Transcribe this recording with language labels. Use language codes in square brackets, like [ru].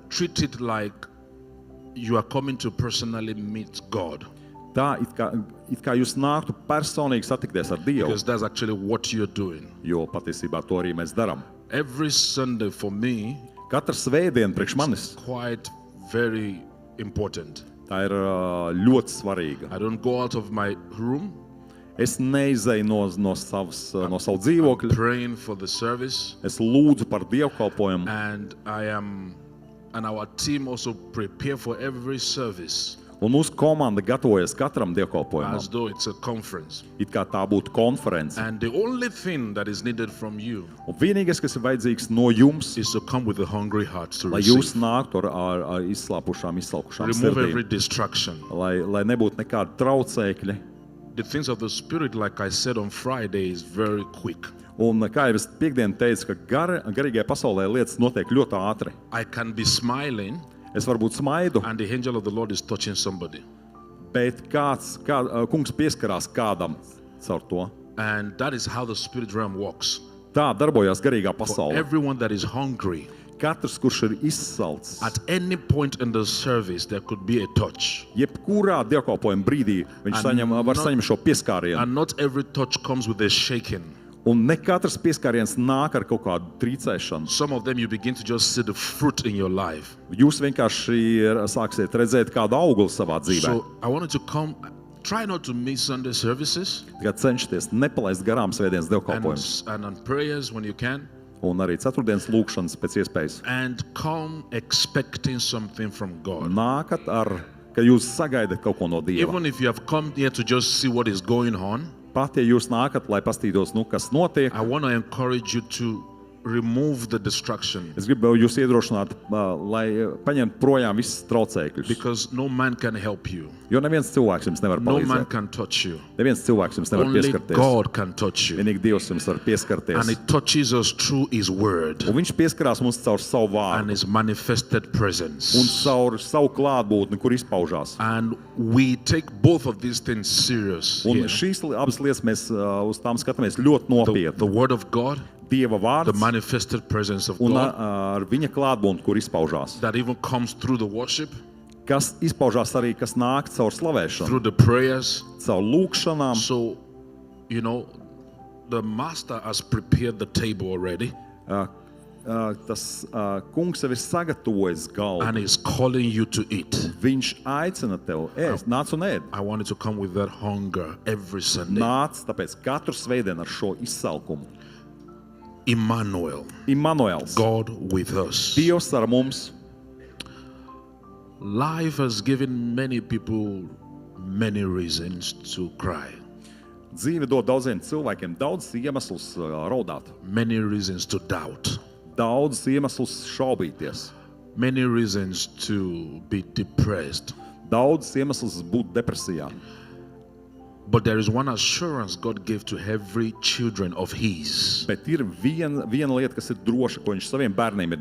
[en] Treat it like you are coming to personally meet God, [lv] Tā it kā jūs nāktu personīgi satikties ar Dievu, [en] because that's actually what you're doing. [lv] jo patiesībā to arī mēs darām. [en] Every Sunday for me [lv] Katra svētdiena priekš manis, [en] quite very important. [lv] tā ir ļoti svarīga. [en] I don't go out of my room [lv] Es neizēju no savu dzīvokļa. [en] praying for the service, [lv] Es lūdzu par dievkalpojumu. [en] and our team also prepare for every service [lv] Un mūsu komanda gatavojas katram dievkalpojumam. [en] as though it's a conference. [lv] It kā tā būtu konference. [en] And the only thing that is needed from you [lv] Un vienīgais, kas ir vajadzīgs no jums, [en] is to come with a hungry heart to [lv] lai jūs [en] receive. [lv] nāktu ar izslāpušām [en] Remove every [lv] sirdīm, [en] distraction. [lv] lai nebūtu nekāda traucēkļi. [en] The things of the Spirit, like I said on Friday, is very quick. [lv] Un kā jau es piekdien teicu, ka garīgajā pasaulē lietas notiek ļoti ātri. [en] I can be smiling [lv] Es varbūt smaidu, [en] and the angel of the Lord is touching somebody. [lv] bet kungs pieskarās kādam caur to. [en] And that is how the spirit realm works. [lv] Tā darbojās garīgā [en] For [lv] pasaulē. [en] everyone that is hungry, [lv] Katrs, kurš ir izsalcis, [en] at any point in the service, there could be a touch. [lv] jebkurā dievkalpojuma brīdī viņš var saņemt šo pieskārienu. [en] And not every touch comes with a shaking. [lv] Un ne katrs pieskāriens nāk ar kaut kādu trīcēšanu. [en] Some of them you begin to just see the fruit in your life. [lv] Jūs vienkārši sāksiet redzēt kādu augli savā dzīvē. [en] So I wanted to come, try not to miss Sunday services [lv] Tikai cenšieties nepalaist garām svētdienas dievkalpojumus. [en] and on prayers when you can, [lv] Un arī ceturtdienas lūkšanas pēc iespējas. [en] and come expecting something from God. [lv] Nākat ka jūs sagaidat kaut ko no Dieva. [en] Even if you have come here to just see what is going on, [lv] Pat, ja jūs nākat, lai pastītos, kas notiek, [en] I want to encourage you to remove the distraction, [lv] es gribu jūs iedrošināt, lai paņemtu projām visas traucēkļus. [en] because no man can help you. [lv] Jo neviens cilvēks jums nevar [en] No man [lv] palīdzēt. [en] can touch you. [lv] Neviens cilvēks jums nevar [en] Only [lv] pieskarties. [en] God can touch you. [lv] Vienīgi Dievs jums var [en] And [lv] pieskarties. [en] it touches us through His Word [lv] Un viņš pieskarās mums caur savu [en] and [lv] vārdu [en] His manifested [lv] un [en] presence. [lv] caur savu klātbūtni, kur izpaužās. [en] And we take both of these things serious [lv] Un [en] here. [lv] šīs abas lietas mēs uz tām skatāmies ļoti [en] The [lv] nopietni. [en] Word of God, [lv] Dieva [en] the [lv] vārds [en] manifested presence of [lv] un [en] God, [lv] ar viņa klātbūtni, kur izpaužās. [en] that even comes through the worship, [lv] Kas izpaužās arī, kas nāk caur slavēšanu, [en] through the prayers. [lv] caur lūkšanām. [en] So, you know, the Master has prepared the table already [lv] Tas kungs jau ir sagatavojis galdu. [en] and is calling you to eat. [lv] Viņš aicina tevi ēst, nāc un ēd. [en] I wanted to come with that hunger every Sunday. [lv] Nāc, tāpēc katru svētdienu ar šo izsalkumu. [en] Emmanuel, [lv] Immanuels, [en] God with us. [lv] Dievs ar mums. [en] Life has given many people many reasons to cry, [lv] Dzīve dod daudziem cilvēkiem daudz iemeslus raudāt, [en] many reasons to doubt, [lv] daudz iemeslus šaubīties, [en] many reasons to be depressed. [lv] daudz iemeslus būt depresijā. [en] But there is one assurance God gave to every children of His. [lv] Bet ir viena lieta, kas ir droša, ko viņš saviem bērniem ir